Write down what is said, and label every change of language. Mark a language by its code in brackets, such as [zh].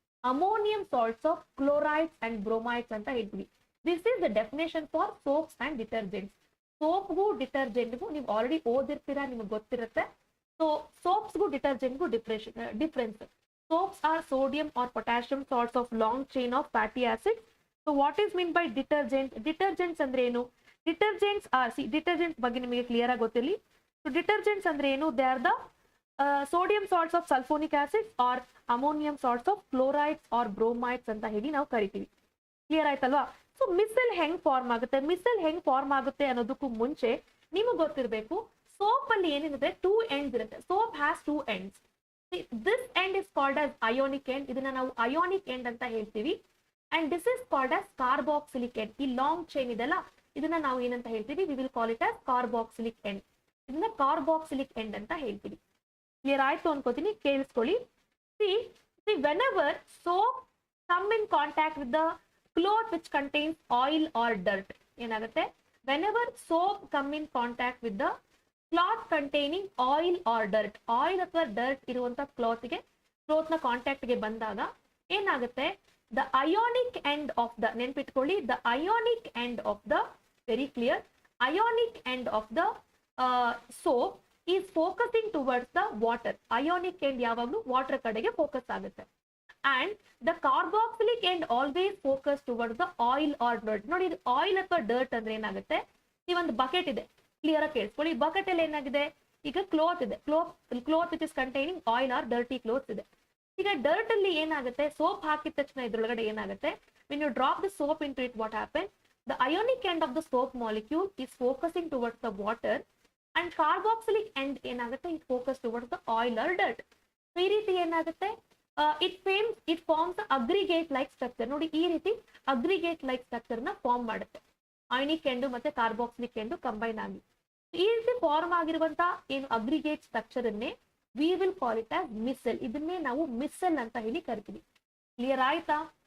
[en] Ammonium salts of chlorides and bromides [kn] ಅಂತ ಹೇಳ್ತೀವಿ. [en] This is the definition for soaps and detergents. [kn] ಸೋಪ್ಗೂ ಡಿಟರ್ಜೆಂಟ್ಗೂ ನೀವು already ಓದಿರ್ತೀರಾ, ನಿಮ್ಗೆ ಗೊತ್ತಿರುತ್ತೆ. So ಸೋಪ್ಸ್ಗೂ ಡಿಟರ್ಜೆಂಟ್ಗೂ difference. [en] Soaps are sodium or potassium salts of long chain of fatty acids. So what is mean by detergent? [kn] Detergents ಅಂದ್ರೆ ಏನು? [en] Detergents are, see [kn] detergents ಬಗ್ಗೆ ನಿಮಗೆ clear ಆಗಿ ಗೊತ್ತಿರಲಿ. So detergents ಅಂದ್ರೆ ಏನು? [en] They are the sodium salts of sulfonic acids or ammonium salts of chlorides or bromides [kn] ಅಂತ ಹೇಳಿ ನಾವು ಕರಿತೀವಿ. ಕ್ಲಿಯರ್ ಆಯ್ತಲ್ವಾ? ಸೊ ಮಿಸೆಲ್ ಹೆಂಗ್ ಫಾರ್ಮ್ ಆಗುತ್ತೆ, ಮಿಸೆಲ್ ಹೆಂಗ್ ಫಾರ್ಮ್ ಆಗುತ್ತೆ ಅನ್ನೋದಕ್ಕೂ ಮುಂಚೆ ನಿಮಗೆ ಗೊತ್ತಿರಬೇಕು, ಸೋಪ್ ಅಲ್ಲಿ ಏನಿರುತ್ತೆ, 2 ಎಂಡ್ಸ್ ಇರುತ್ತೆ. [en] Soap has 2 ends. This end is called as ionic end. [kn] ಇದನ್ನ ನಾವು ಅಯೋನಿಕ್ ಎಂಡ್ ಅಂತ ಹೇಳ್ತೀವಿ. [en] And this is called as carboxylic end. [kn] ಈ ಲಾಂಗ್ ಚೈನ್ ಇದೆಲ್ಲ, ಇದನ್ನ ನಾವು ಏನಂತ ಹೇಳ್ತೀವಿ? [en] We will call it as carboxylic end. [kn] ಇದನ್ನ ಕಾರ್ಬಾಕ್ಸಿಲಿಕ್ ಎಂಡ್ ಅಂತ ಹೇಳ್ತೀವಿ. ಕ್ಲಿಯರ್ ಆಯ್ತು ಅನ್ಕೋತೀನಿ, ಕೇಳಿಸ್ಕೊಳ್ಳಿ. [en] see whenever soap come in contact with the cloth which contains oil or dirt, [kn] ಏನಾಗುತ್ತೆ? [en] whenever soap come in contact with the cloth containing oil or dirt, [kn] oil ಅಥವಾ dirt ಇರುವಂತ cloth ನ contact ಗೆ ಬಂದಾಗ ಏನಾಗುತ್ತೆ? [en] the ionic end of the, [kn] ನೆನ್ಪಿಟ್ಕೊಳ್ಳಿ, [en] the ionic end of the, very clear, ionic end of the soap is focusing towards the water. [kn] ionic end ಯಾವಾಗಲೂ water ಕಡೆಗೆ focus ಆಗುತ್ತೆ. [en] And the carboxylic end always focus towards the oil or dirt. [kn] ನೋಡಿ, ಇದು oil ಅಥವಾ dirt ಅಂದ್ರೆ ಏನಾಗುತ್ತೆ? ಈ ಒಂದು ಬಕೆಟ್ ಇದೆ, ಕ್ಲಿಯರ್ ಆಗಿ ಕೇಳಿಸ್ಕೊಳ್ಳಿ. ಬಕೆಟ್ ಅಲ್ಲಿ ಏನಾಗಿದೆ? ಈಗ ಕ್ಲೋತ್ ಇದೆ, [en] Cloth which is containing oil or dirty clothes ಇದೆ. [kn] ಈಗ ಡರ್ಟ್ ಅಲ್ಲಿ ಏನಾಗುತ್ತೆ? ಸೋಪ್ ಹಾಕಿದ ತಕ್ಷಣ ಇದ್ರೊಳಗಡೆ ಏನಾಗುತ್ತೆ? [en] when you drop the soap into it, what happens? the ionic end of the soap molecule is focusing towards the water and carboxylic end [kn] ಏನಾಗುತ್ತೆ? [en] it focus towards the oil or dirt. [kn] ಈ ರೀತಿ ಏನಾಗುತ್ತೆ? [en] it forms aggregate like structure. [kn] ನೋಡಿ, ಈ ರೀತಿ aggregate like structure ನ form ಮಾಡುತ್ತೆ. Ionic end ಮತ್ತೆ ಕಾರ್ಬಾಕ್ಸಿಲಿಕ್ ಎಂಡ್ ಕಂಬೈನ್ ಆಗಿ ಈ ರೀತಿ ಫಾರ್ಮ್ ಆಗಿರುವಂತ ಏನು ಅಗ್ರಿಗೇಟ್ ಸ್ಟ್ರಕ್ಚರ್ ಅನ್ನೇ [en] We will call it as micelle. [kn] ಇದನ್ನೇ ನಾವು ಮಿಸೆಲ್ ಅಂತ ಹೇಳಿ ಕರಿತೀವಿ. ಕ್ಲಿಯರ್ ಆಯ್ತಾ?